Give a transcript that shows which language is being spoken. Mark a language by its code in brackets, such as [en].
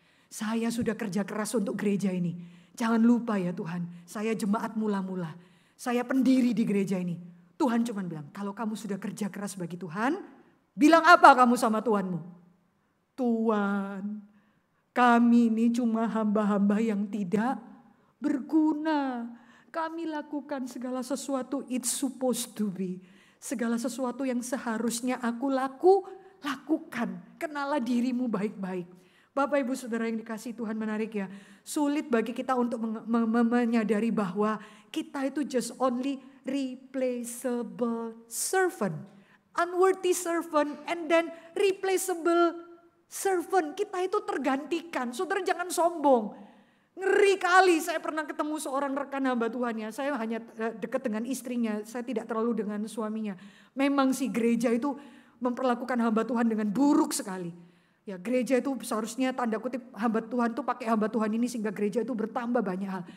[id] Saya sudah kerja keras untuk gereja ini. Jangan lupa ya Tuhan, saya jemaat mula-mula. Saya pendiri di gereja ini. Tuhan cuma bilang, kalau kamu sudah kerja keras bagi Tuhan, bilang apa kamu sama Tuhanmu? Tuhan, kami ini cuma hamba-hamba yang tidak berguna. Kami lakukan segala sesuatu [en] it's supposed to be. [id] Segala sesuatu yang seharusnya aku lakukan. Kenalah dirimu baik-baik. Bapak Ibu Saudara yang dikasihi Tuhan, menarik ya. Sulit bagi kita untuk menyadari bahwa kita itu [en] just only replaceable servant. Unworthy servant and then replaceable servant. [id] Kita itu tergantikan. Saudara jangan sombong. Ngeri kali, saya pernah ketemu seorang rekan hamba Tuhan ya. Saya hanya dekat dengan istrinya, saya tidak terlalu dengan suaminya. Memang sih gereja itu memperlakukan hamba Tuhan dengan buruk sekali. Ya gereja itu seharusnya tanda kutip hamba Tuhan tuh pakai hamba Tuhan ini sehingga gereja itu bertambah banyak hal.